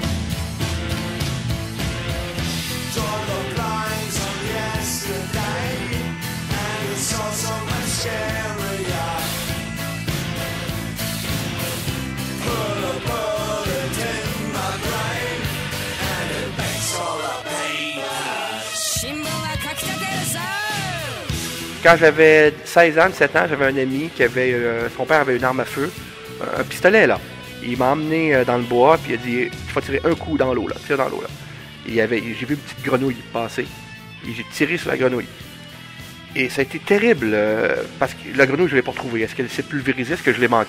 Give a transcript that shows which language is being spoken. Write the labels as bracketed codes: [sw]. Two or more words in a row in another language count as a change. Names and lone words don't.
[en] Draw the blinds on yesterday and it's all so much scarier. Put a bullet in my brain and it makes all the pain. [ja] 新聞は書き立てるぞ [fr] Quand j'avais 16 ans, 17 ans, j'avais un ami qui avait... son père avait une arme à feu, un pistolet, là. Il m'a emmené dans le bois, puis il a dit « Tu vas tirer un coup dans l'eau, là. Tire dans l'eau, là. » J'ai vu une petite grenouille passer, et j'ai tiré sur la grenouille. Et ça a été terrible, parce que la grenouille, je ne l'ai pas retrouvée. Est-ce qu'elle s'est pulvérisée? Est-ce que je l'ai manquée?